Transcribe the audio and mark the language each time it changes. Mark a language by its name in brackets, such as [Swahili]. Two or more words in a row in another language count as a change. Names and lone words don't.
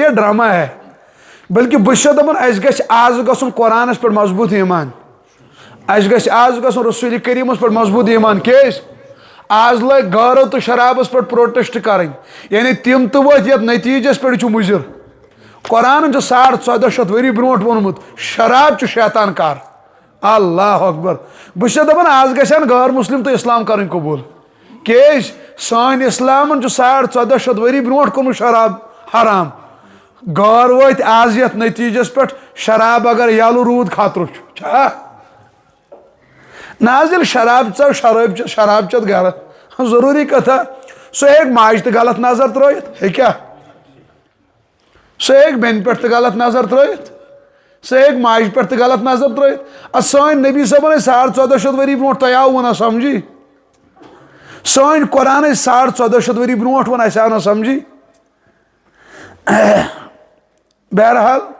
[Kashmiri] یہِ ڈرامہ ہے بلکہِ بہٕ چھُس دپان اسہِ گژھِ آز گژھُن قرآنس پٮ۪ٹھ مضبوٗط ایٖمان اسہِ گژھِ آز گژھُن رسوٗلِ کریٖمس پٮ۪ٹھ مضبوٗط ایٖمان کیٛازِ آز لٲگۍ غٲرو تہٕ شرابس پٮ۪ٹھ پروٹیسٹ کرٕنۍ یعنی تِم تہِ وٲتۍ یتھ نتیٖجس پٮ۪ٹھ چھُ مُضِر قرآنن چھُ 1400 ؤری برونٛٹھ ووٚنمُت شراب چھُ شیطان کار [Arabic] اللہ اکبر [Kashmiri] بہٕ چھُس دپان آز گژھن غٲر مسلم تہٕ اسلام کرٕنۍ قبوٗل کیٛازِ سٲنۍ اسلامن چھُ 1400 ؤری برونٛٹھ کوٚرمُت شراب حرام گار وت آز یتھ نتیجس پہ شراب اگر یلو رود خطرہ چھا ناز یل شراب ثو شراب چت گھر ضروری کتھا سہ ہیک ماج تہ غلط نظر ترٲیِتھ ہیٚکیٛاہ سہ ہیٚکہِ بیٚنہِ پٮ۪ٹھ تہ غلط نظر ترٲیِتھ سہ ہیٚکہِ ماجہِ پٮ۪ٹھ تہ غلط نظر ترٲیِتھ سٲنۍ نبی صٲبن ٲسۍ 1400 ؤری برونٛٹھ تۄہہِ آوٕ نہ سمجھی سٲنۍ قرآن ٲسۍ 1400 ؤری برونٛٹھ ووٚن اَسہِ آو نہ سمجھی بہرحال